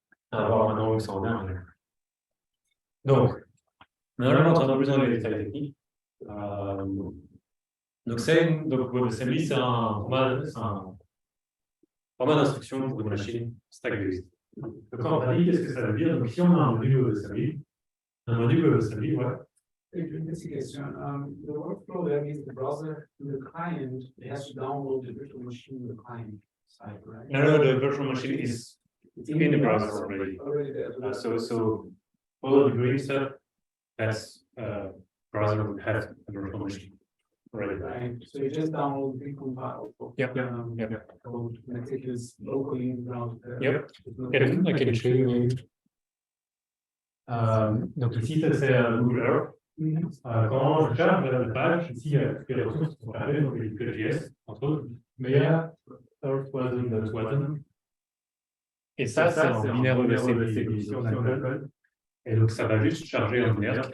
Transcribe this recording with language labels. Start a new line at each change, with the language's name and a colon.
French: On va voir maintenant où ça en est. Donc, maintenant, on rentre un peu plus dans les détails techniques. Donc, WebAssembly, c'est un format d'instruction pour une machine stack-based. Donc, quand on dit qu'est-ce que ça veut dire, donc ici, on a un module WebAssembly. Un module WebAssembly, ouais.
English: Investigation. The workflow there is the browser to the client. It has to download the virtual machine to the client side, right? No, the virtual machine is in the browser already. There. So all the green stuff, that's browser would have a virtual machine already. Right. So you just download the compile. Yep. Code and execute locally in the browser. Yep. I can show you.
French: Donc ici, ça c'est Google Earth. Quand je charge la page, ici, il y a toutes les ressources qui sont appelées, donc les JS, entre autres, mais il y a Earth.wasm. Et ça, c'est en binaire WebAssembly. Ici, on a le code. Et donc, ça va juste charger un binaire.